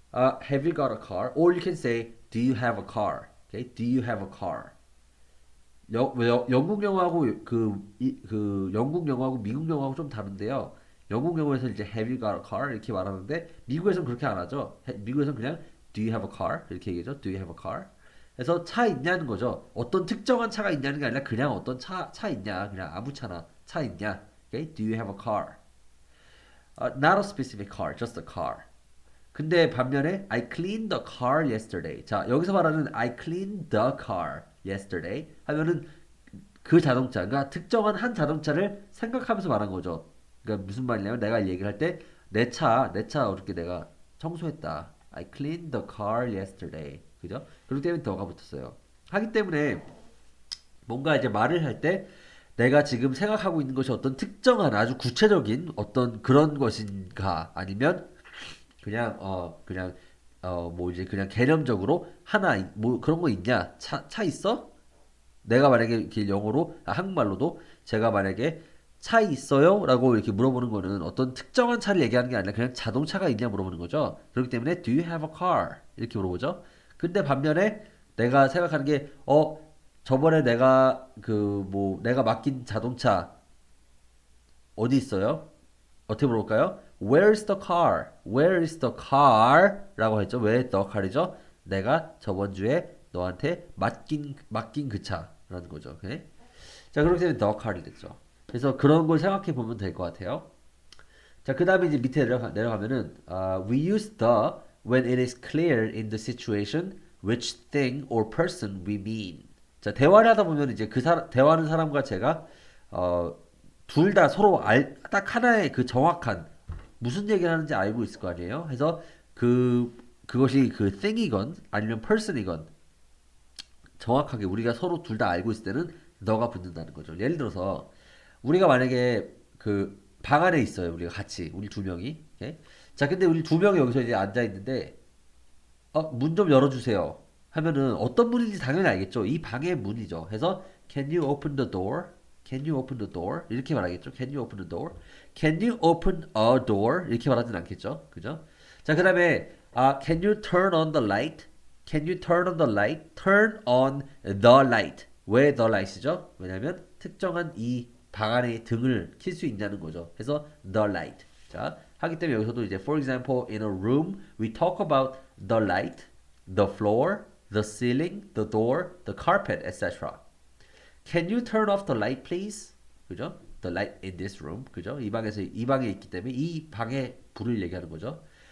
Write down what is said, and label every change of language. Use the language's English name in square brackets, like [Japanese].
[English] Have you got a car? Or you can say, Do you have a car? Okay? Do you have a car? [Korean] 영국 영화하고 그 영국 영화하고 미국 영화하고 좀 다른데요. 영국 영어에서 이제 [English] have you got a car [Korean] 이렇게 말하는데 미국에서는 그렇게 안 하죠. 미국에서는 그냥 [English] do you have a car [Korean] 이렇게 얘기하죠. [English] do you have a car? [Korean] 그래서 차 있냐는 거죠. 어떤 특정한 차가 있냐는 게 아니라 그냥 어떤 차 있냐. 그냥 아무 차나 차 있냐. [English] Okay? Do you have a car? Not a specific car, just a car. [Korean] 근데 반면에 [English] I cleaned the car yesterday. [Korean] 자, 여기서 말하는 [English] I cleaned the car yesterday [Korean] 하면은 그 자동차, 그러니까 특정한 한 자동차를 생각하면서 말한 거죠. 그러니까 무슨 말이냐면 내가 얘기를 할 때 내 차 어저께 내가 청소했다. [English] I cleaned the car yesterday. [Korean] 그죠? 그렇기 때문에 더가 붙었어요. 하기 때문에 뭔가 이제 말을 할 때 내가 지금 생각하고 있는 것이 어떤 특정한 아주 구체적인 어떤 그런 것인가 아니면 그냥 뭐 이제 그냥 개념적으로 하나 뭐 그런 거 있냐? 차 있어? 내가 만약에 이렇게 영어로 한국말로도 제가 만약에 차 있어요? 라고 이렇게 물어보는 거는 어떤 특정한 차를 얘기하는 게 아니라 그냥 자동차가 있냐 물어보는 거죠. 그렇기 때문에 [English] do you have a car? [Korean] 이렇게 물어보죠. 근데 반면에 내가 생각하는 게 저번에 내가 그 뭐 내가 맡긴 자동차 어디 있어요? 어떻게 물어볼까요? [English] Where is the car? Where is the car? [Korean] 라고 했죠. 왜 the car이죠? 내가 저번 주에 너한테 맡긴 그 차라는 거죠. 오케이? 자, 그렇기 때문에 the car이 됐죠. 그래서 그런 걸 생각해 보면 될 것 같아요. 자, 그 다음에 이제 밑에 내려가면은 [English] we use the when it is clear in the situation which thing or person we mean. [Korean] 자, 대화를 하다 보면 이제 대화하는 사람과 제가 둘 다 서로 딱 하나의 그 정확한 무슨 얘기를 하는지 알고 있을 거 아니에요. 그래서 그것이 그 thing이건 아니면 person이건 정확하게 우리가 서로 둘 다 알고 있을 때는 너가 붙는다는 거죠. 예를 들어서 우리가 만약에 그 방 안에 있어요. 우리가 같이 우리 두 명이. 오케이? 자, 근데 우리 두 명이 여기서 이제 앉아 있는데 문 좀 열어주세요. 하면은 어떤 문인지 당연히 알겠죠. 이 방의 문이죠. [English] 해서 Can you open the door? Can you open the door? [Korean] 이렇게 말하겠죠. [English] Can you open the door? Can you open a door? [Korean] 이렇게 말하진 않겠죠. 그죠? 자, 그 다음에 [English] Can you turn on the light? Can you turn on the light? Turn on the light. [Korean] 왜 the light이죠? 왜냐면 특정한 이 방 안에 등을 켤 수 있냐는 거죠. [English] 그래서 the light. [Korean] 자, 하기 때문에 여기서도 이제 [English] for example in a room we talk about the light, the floor, the ceiling, the door, the carpet, etc. Can you turn off the light please? 그죠? The light in this room. 그죠? [Korean] 이 방에 있기 때문에 이 방에 불을 얘기하는 거죠.